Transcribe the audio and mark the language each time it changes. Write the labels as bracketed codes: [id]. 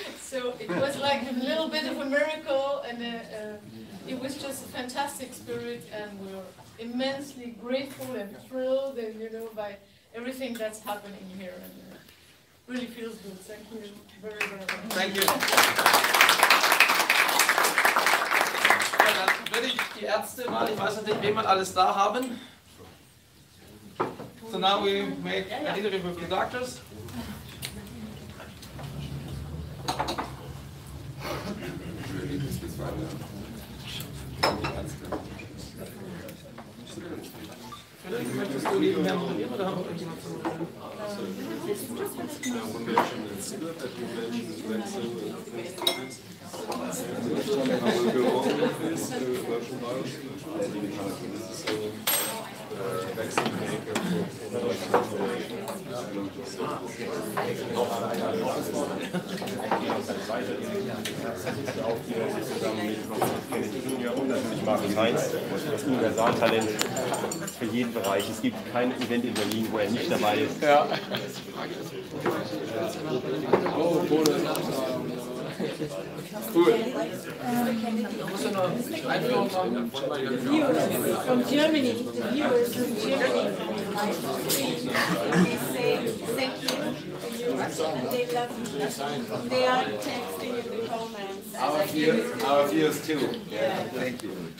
[en] So it was like a little bit of a miracle, and it was just a fantastic spirit, and we're immensely grateful and thrilled, and by everything that's happening here, and really feels good. Thank you very, very much. Thank you. [de] Ja, dann würde ich die Ärzte mal, ich weiß nicht, wen wir alles da haben. [en] So now we make an interview with the doctors. [de] Möchtest du nebenher moderieren oder haben wir irgendjemand zu moderieren? auch hier zusammen mit Kennedy Junior und natürlich Markus Heinz, das Universaltalent für jeden Bereich. Es gibt kein Event in Berlin, wo er nicht dabei ist. Ja. Cool. Muss ja noch Einführung machen. [en] Viewers from Germany, the viewers from Germany, they say thank you, and they love you. They are texting in the comments. Our viewers too. Yeah, thank you.